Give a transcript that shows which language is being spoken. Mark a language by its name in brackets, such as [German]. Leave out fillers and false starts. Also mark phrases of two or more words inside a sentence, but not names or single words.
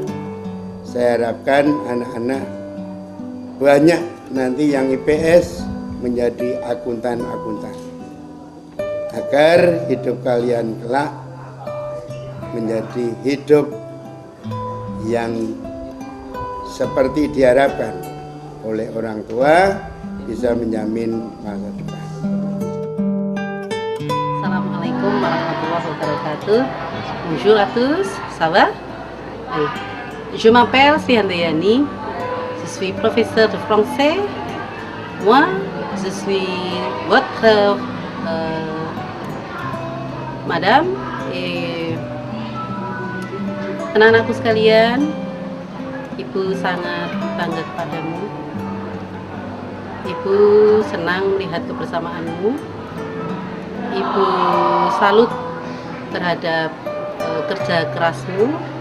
[Indonesian] Saya harapkan anak-anak banyak nanti yang IPS menjadi akuntan-akuntan, agar hidup kalian kelak menjadi hidup yang seperti diharapkan oleh orang tua, bisa menjamin masa depan. [Arabic] السلام عليكم ورحمة الله وبركاته. [French] Bonjour à tous, ça va? Je m'appelle Srihandayani, je suis professeur de français. Moi, je suis votre madame et [Indonesian] anak-anakku sekalian. Ibu sangat bangga kepadamu. Ibu senang melihat kebersamaanmu. Ibu salut terhadap kerja kerasmu.